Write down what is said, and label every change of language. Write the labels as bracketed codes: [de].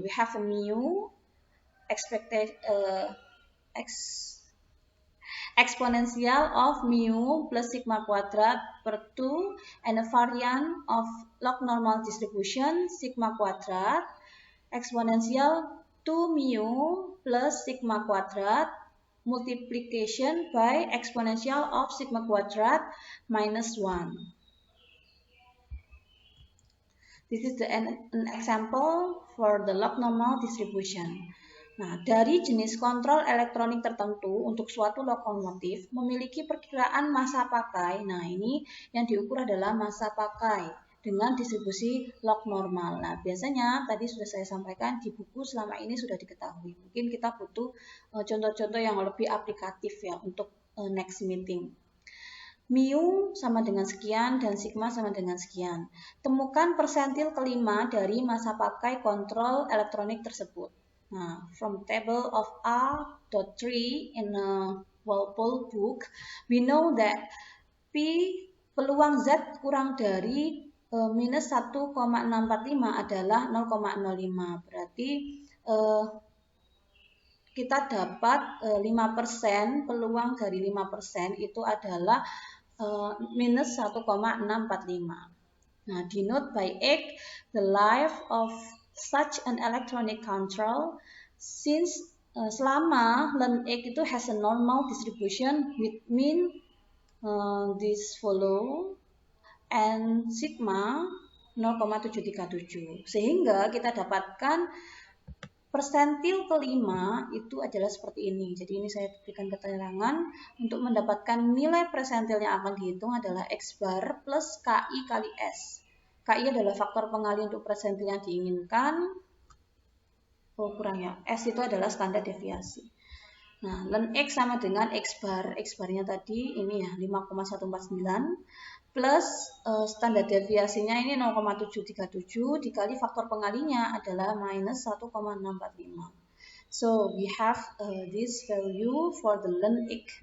[en] We have a mu, exponential of mu plus sigma quadrat per 2 and a variance of log normal distribution sigma quadrat exponential 2 mu plus sigma quadrat multiplication by exponential of sigma quadrat minus 1. This is an example for the log normal distribution. [id] Nah, dari jenis kontrol elektronik tertentu untuk suatu lokomotif memiliki perkiraan masa pakai. Nah, ini yang diukur adalah masa pakai. dengan distribusi log normal. Nah, biasanya tadi sudah saya sampaikan di buku selama ini sudah diketahui. Mungkin kita butuh contoh-contoh yang lebih aplikatif ya untuk [en] next meeting. [id] Mu sama dengan sekian dan sigma sama dengan sekian. Temukan persentil kelima dari masa pakai kontrol elektronik tersebut. [en] Nah, from table of R.3 in a Walpole book, we know that P [id] peluang Z kurang dari minus 1,645 adalah 0,05. Berarti kita dapat 5%, peluang dari 5% itu adalah minus 1,645. [en] Nah, denote by X the life of such an electronic control since [id] selama ln X itu [en] has a normal distribution with mean this follow and sigma 0,737. [id] Sehingga kita dapatkan persentil kelima itu adalah seperti ini. Jadi ini saya berikan keterangan untuk mendapatkan nilai persentil yang akan dihitung adalah X bar plus KI kali S. KI adalah faktor pengali untuk persentil yang diinginkan. Oh kurang ya, S itu adalah standar deviasi. Nah, ln X sama dengan X bar. X barnya tadi ini ya 5,149 plus standar deviasinya ini 0,737 dikali faktor pengalinya adalah minus 1,645. [en] So we have this value for the ln X.